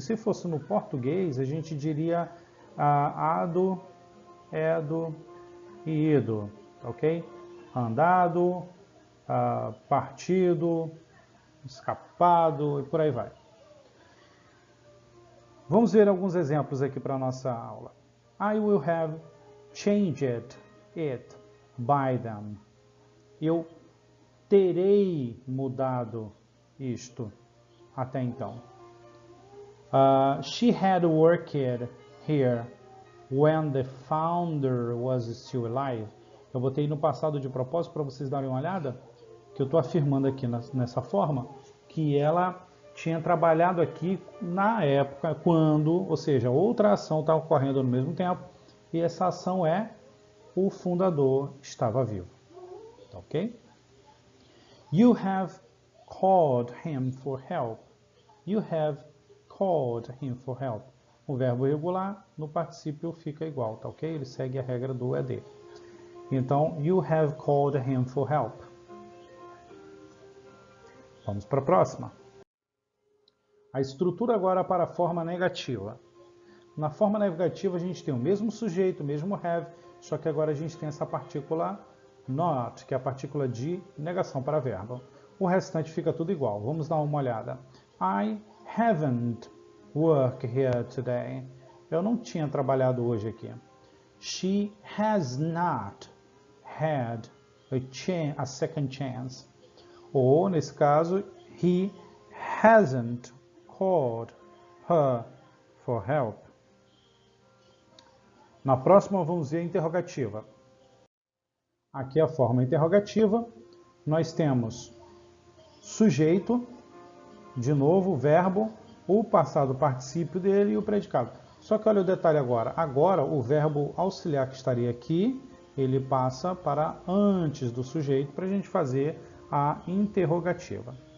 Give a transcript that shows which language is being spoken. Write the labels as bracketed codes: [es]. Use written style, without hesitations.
[pt] Se fosse no português, a gente diria ado, edo e ido, ok? Andado, partido, escapado e por aí vai. Vamos ver alguns exemplos aqui para a nossa aula. [en] I will have changed it by them. [pt] Eu terei mudado isto até então. [en] She had worked here when the founder was still alive. [pt] Eu botei no passado de propósito para vocês darem uma olhada, que eu estou afirmando aqui nessa forma, que ela tinha trabalhado aqui na época quando, ou seja, outra ação está ocorrendo no mesmo tempo, e essa ação é o fundador estava vivo. Ok? [en] You have called him for help. You have called him for help. [pt] O verbo irregular no particípio fica igual, tá ok? Ele segue a regra do ED. Então, [en] you have called him for help. [pt] Vamos para a próxima. A estrutura agora para a forma negativa. Na forma negativa a gente tem o mesmo sujeito, o mesmo have, só que agora a gente tem essa partícula not, que é a partícula de negação para verbo. O restante fica tudo igual. Vamos dar uma olhada. [en] I haven't worked here today. [pt] Eu não tinha trabalhado hoje aqui. [en] She has not had a second chance. [pt] Ou, nesse caso, [en] he hasn't called her for help. [pt] Na próxima vamos ver a interrogativa. Aqui é a forma interrogativa. Nós temos sujeito, de novo, verbo, o passado particípio dele e o predicado. Só que olha o detalhe agora. Agora, o verbo auxiliar que estaria aqui, ele passa para antes do sujeito para a gente fazer a interrogativa.